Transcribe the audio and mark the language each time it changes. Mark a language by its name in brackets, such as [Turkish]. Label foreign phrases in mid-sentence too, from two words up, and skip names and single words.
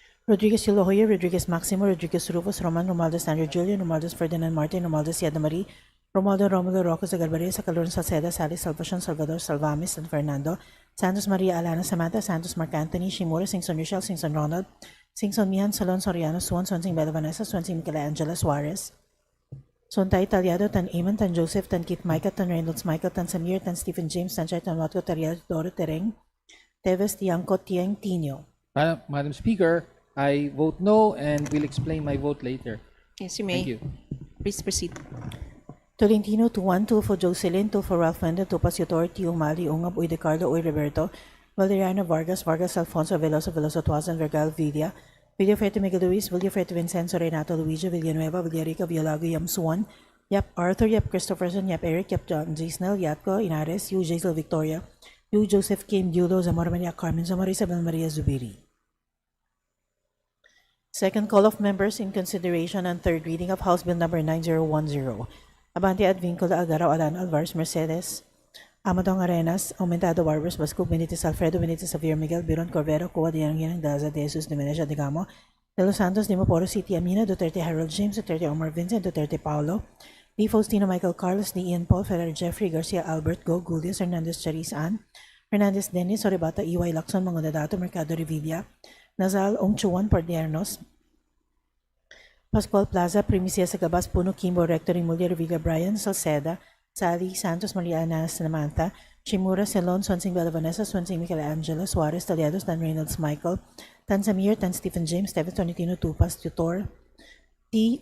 [English] Rodriguez Hilohoyer, Rodriguez Maximo, Rodriguez Rufus, Roman Romualdez Andrew Julian, Romualdez Ferdinand Martin, Romualdez Yada Marie, Romualdo Romulo Rocco Zagarbaria, Sacalon Salceda, Sally Salvacion, Salvador Salvamis, San Fernando, Santos Maria Alana Samantha, Santos Mark Anthony, Shimura, Singson Rochelle, Singson Ronald, Singson Mihan, Salon Soriano, Swansing Bella Vanessa, Swansing Michelangela Suarez, Sontay Talyado, Tan Eamon, Tan Joseph, Tan Keith Micah, Tan Reynolds Michael, Tan Samir, Tan Stephen James, Tan Chay, Tan Watco, Tariado, Doro Tereng, Teves, Tiangco, Tieng, Tino. Madam Speaker, I vote no and will explain my vote later. Yes, you may. Thank you. Please proceed. Tolentino, 2-1, 2 for Jocelyn, 2 for Ralph Mendel, 2 Pasiutor, Tio Mali, Ungab, Uy De Carlo, Uy Roberto, Valeriano Vargas, Vargas Alfonso, Veloso, Veloso Tuazan, Vergal, Villa, Villafrete Miguel Luis, Villafrete Vincenzo, Renato Luigi, Villanueva, Villarica, Villalago, Yam Suan, Yap Arthur, Yap Christopherson, Yap Eric, Yap John Gisnel, Yatko, Inares, Yu Jaisel Victoria, Yu Joseph Kim, Yulo, Zamora Maria Carmen, Zamora Isabel Maria Zubiri. Second call of members in consideration and third reading of House Bill number 9010. Abante Advincula Agaro Alan Alvarez Mercedes, Amadong Arenas, Aumentado Barbers Basco Benitez Alfredo Benitez Xavier Miguel Biron Corvero Cuba de Yangyang Daza de Jesus de Meneja de Gamo, De Los Santos de Maporo City Amina, Duterte Harold James, Duterte Omar Vincent, Duterte Paulo, D. Faustino Michael Carlos, D. Ian Paul, Ferrer Jeffrey Garcia Albert Go, Gulius Hernandez Charis Ann, Hernandez Dennis, Oribata EY Lacson, Mangonadato, Mercado Revilla, Nazal Ongchuan Pordiernos, Pascual Plaza, Primicia Sagabas, Puno, Kimbo, Rectory, Mulia, Revilla, Brian, Salceda, Sally, Santos, Maria Ana, Samantha, Shimura, Celon, Swansing Bella Vanessa, Swansing Michelangela, Suarez, Taliados, Dan Reynolds, Michael, Tan Samir, Tan Stephen James, Steven Tonitino, Tupas, Tutor, T.